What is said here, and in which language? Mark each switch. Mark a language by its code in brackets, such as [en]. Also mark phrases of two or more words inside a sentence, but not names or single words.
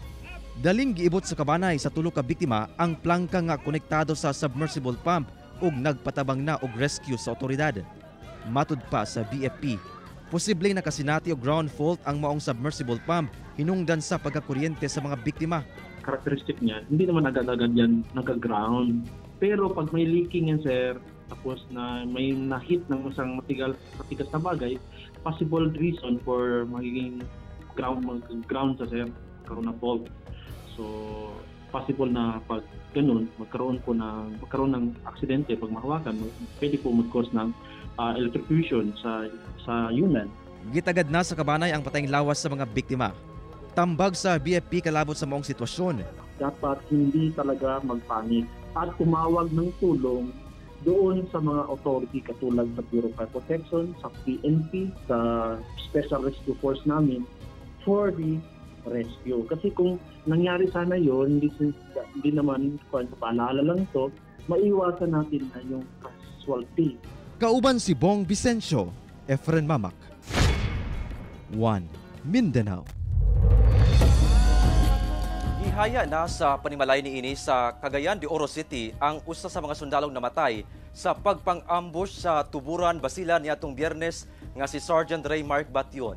[ceb] Daling giibot sa kabanay sa tulo ka biktima ang plangka nga konektado sa submersible pump ug nagpatabang na og rescue sa otoridad. Matud pa sa BFP, posibleng nakasinati og [en] ground fault [ceb] ang maong submersible pump hinungdan sa pagkakuryente sa mga biktima. [tl] Characteristic niya, hindi naman agad-agad yan nagka-ground. Pero pag may leaking yan sir, tapos na may na-hit ng isang matigas na bagay, [en] possible reason for [tl] magiging ground sa sir, karoon na fault. So, possible na pag ganun, magkaroon ng aksidente pag mahawakan, pwede po mag-cause ng electrocution sa human. [ceb] Gitagad na sa kabanay ang patayng lawas sa mga biktima. Tambag sa BFP kalabot sa maong sitwasyon. [tl] Dapat hindi talaga magpanik at tumawag ng tulong doon sa mga authority katulad sa Bureau of Fire Protection, sa PNP, sa Special Rescue Force namin [en] for the rescue. [tl] Kasi kung nangyari sana yun, hindi naman kung paalala lang to, maiwasan natin na yung casualty. [ceb] Kauban si Bong Vicencio, Efren Mamak. 1 Mindanao. Ihaya na sa panimalay ni ini sa Cagayan de Oro City ang usa sa mga sundalong namatay sa pagpang-ambush sa Tuburan, Basilan niadtong Biyernes nga si Sergeant Raymark Bation.